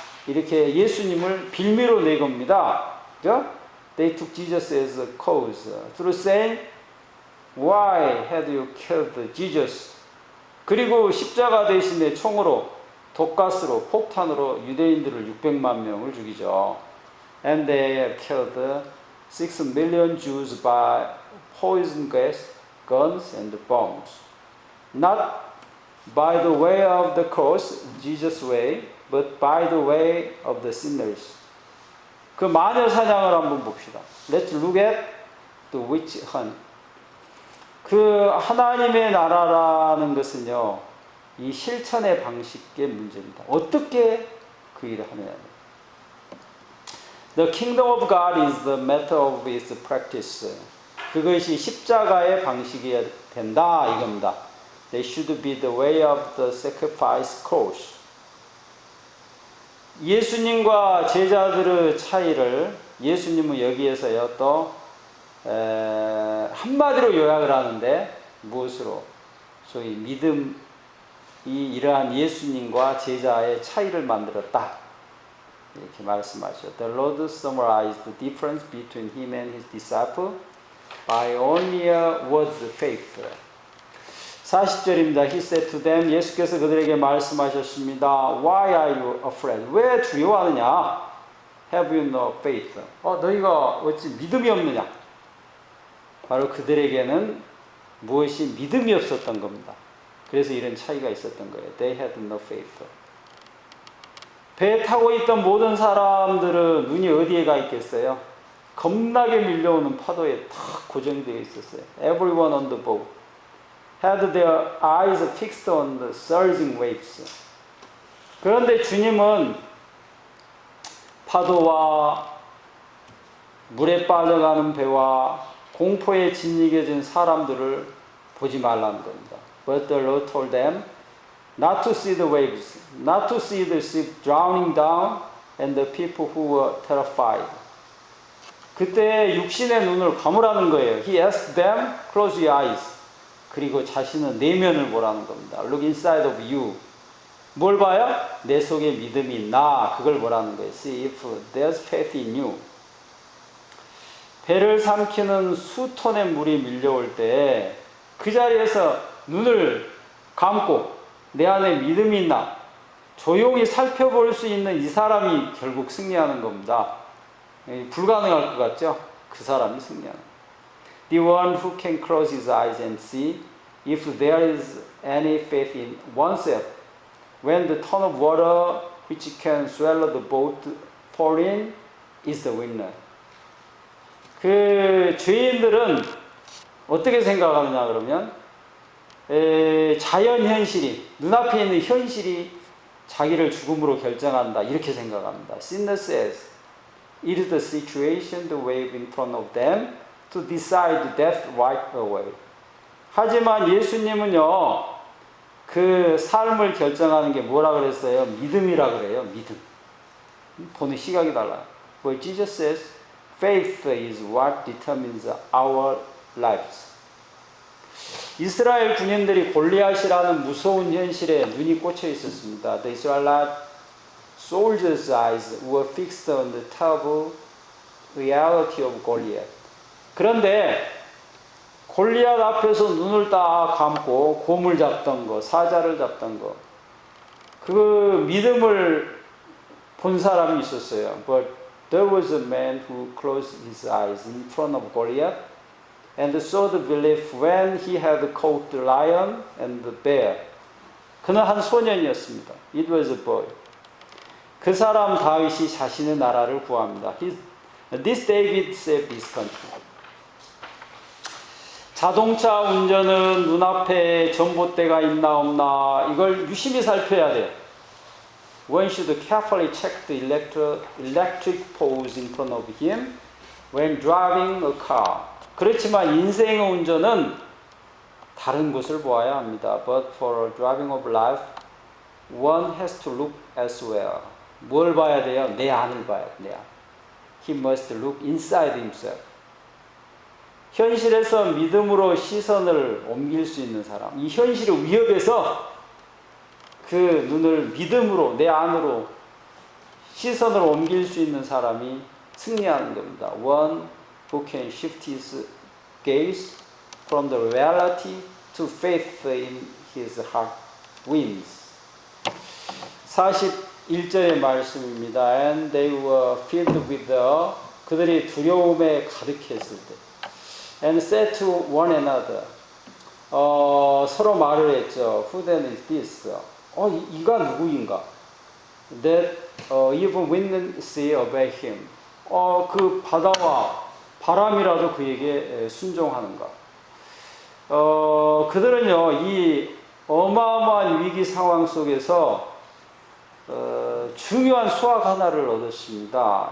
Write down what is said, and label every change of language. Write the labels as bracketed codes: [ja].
[ko] 이렇게 예수님을 빌미로 내겁니다. 그죠? [en] They took Jesus as a cause. Through saying, Why had you killed Jesus? [ko] 그리고 십자가 대신에 총으로, 독가스로, 폭탄으로 유대인들을 600만 명을 죽이죠. [en] And they have killed 6 million Jews by poison gas, guns, and bombs. Not by the way of the cross, Jesus' way, but by the way of the sinners. [ko] 그 마녀 사냥을 한번 봅시다. [en] Let's look at the witch hunt. [ko] 그 하나님의 나라라는 것은요, 이 실천의 방식의 문제입니다. 어떻게 그 일을 하느냐. [en] The kingdom of God is the matter of its practice. [ko] 그것이 십자가의 방식이 된다 이겁니다. [en] They should be the way of the sacrifice course. [ko] 예수님과 제자들의 차이를 예수님은 여기에서요 또 한마디로 요약을 하는데 무엇으로? 소위 믿음이 이러한 예수님과 제자의 차이를 만들었다. 이렇게 말씀하죠. [en] The Lord summarized the difference between him and his disciple by only a word faith. [ko] 40절입니다. [en] He said to them, [ko] 예수께서 그들에게 말씀하셨습니다. [en] Why are you afraid? [ko] 왜 두려워하느냐? [en] Have you no faith? [ko] 너희가 어찌 믿음이 없느냐? 바로 그들에게는 무엇이 믿음이 없었던 겁니다. 그래서 이런 차이가 있었던 거예요. [en] They had no faith. [ko] 배에 타고 있던 모든 사람들은 눈이 어디에 가 있겠어요? 겁나게 밀려오는 파도에 탁 고정되어 있었어요. [en] Everyone on the boat had their eyes fixed on the surging waves. [ko] 그런데 주님은 파도와 물에 빠져가는 배와 공포에 짓이겨진 사람들을 보지 말라는 겁니다. [en] But the Lord told them not to see the waves, not to see the ship drowning down and the people who were terrified. [ko] 그때 육신의 눈을 감으라는 거예요. [en] He asked them, close your eyes. [ko] 그리고 자신의 내면을 보라는 겁니다. [en] Look inside of you. [ko] 뭘 봐요? 내 속에 믿음이 있나? 그걸 보라는 거예요. [en] See if there's faith in you. [ko] 배를 삼키는 수톤의 물이 밀려올 때 그 자리에서 눈을 감고 내 안에 믿음이 있나? 조용히 살펴볼 수 있는 이 사람이 결국 승리하는 겁니다. 불가능할 것 같죠? 그 사람이 승리하는 겁니다. [en] The one who can close his eyes and see if there is any faith in oneself when the ton of water which can swallow the boat fall in is the winner. [ko] 그 죄인들은 어떻게 생각하느냐 그러면 자연 현실이 눈앞에 있는 현실이 자기를 죽음으로 결정한다 이렇게 생각합니다. [en] Sinner says it is the situation, the wave in front of them to decide death right away. [ko] 하지만 예수님은요, 그 삶을 결정하는 게 뭐라 그랬어요? 믿음이라 그래요. 믿음. 보는 시각이 달라요. [en] But Jesus says, faith is what determines our lives. [ko] 이스라엘 군인들이 골리앗이라는 무서운 현실에 눈이 꽂혀 있었습니다. [en] The Israelite soldiers' eyes were fixed on the terrible reality of Goliath. [ko] 그런데 골리앗 앞에서 눈을 딱 감고 곰을 잡던 거, 사자를 잡던 거, 그 믿음을 본 사람이 있었어요. [en] But there was a man who closed his eyes in front of Goliath and saw the belief when he had caught the lion and the bear. [ko] 그는 한 소년이었습니다. [en] It was a boy. [ko] 그 사람 다윗이 자신의 나라를 구합니다. [en] This David saved his country. [ko] 자동차 운전은 눈앞에 전봇대가 있나 없나 이걸 유심히 살펴야 돼요. [en] One should carefully check the electric poles in front of him when driving a car. [ko] 그렇지만 인생의 운전은 다른 곳을 보아야 합니다. [en] But for driving of life, one has to look elsewhere. [ko] 뭘 봐야 돼요? 내 안을 봐야 돼요. 내 안. [en] He must look inside himself. [ko] 현실에서 믿음으로 시선을 옮길 수 있는 사람. 이 현실의 위협에서 그 눈을 믿음으로 내 안으로 시선을 옮길 수 있는 사람이 승리하는 겁니다. [en] One who can shift his gaze from the reality to faith in his heart wins. [ko] 41절의 말씀입니다. [en] And they were filled with [ko] 그들이 두려움에 가득했을 때. [en] And said to one another. [ko] 서로 말을 했죠. [en] Who then is this? [ko] 이가 누구인가? [en] That even wind sea obey him. [ko] 그 바다와 바람이라도 그에게 순종하는가? 그들은요, 이 어마어마한 위기 상황 속에서 중요한 수학 하나를 얻었습니다.